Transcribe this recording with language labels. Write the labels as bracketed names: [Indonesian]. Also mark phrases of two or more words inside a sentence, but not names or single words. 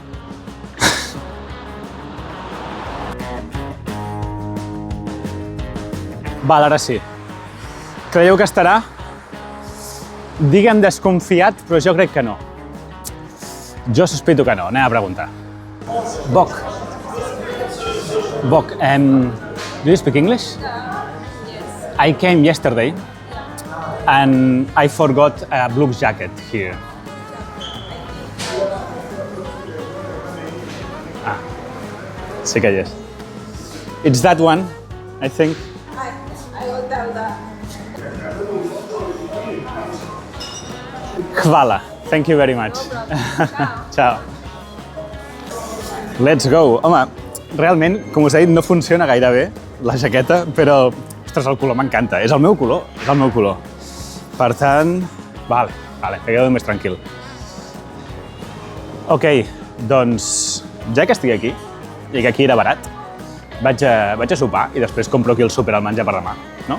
[Catalan] Val, ara sí. Creieu que estarà? Digue'm desconfiat, però jo crec que no. Jo sospito que no, anem a preguntar. [English] Bok. Bok, do you speak English? Yes. I came yesterday and I forgot a blue jacket here. [Catalan] Ah, sí que hi és. [English] It's that one, I think. I will tell that. Hvala. Thank you very much. Ciao. Let's go. [Catalan] Home, realment, com us he dit, no funciona gaire bé la jaqueta, però, ostres, el color m'encanta. És el meu color, és el meu color. Per tant, vale, que quedo més tranquil. Ok, doncs, ja que estic aquí, i que aquí era barat, vaig a sopar i després compro aquí al súper el menjar per demà, no?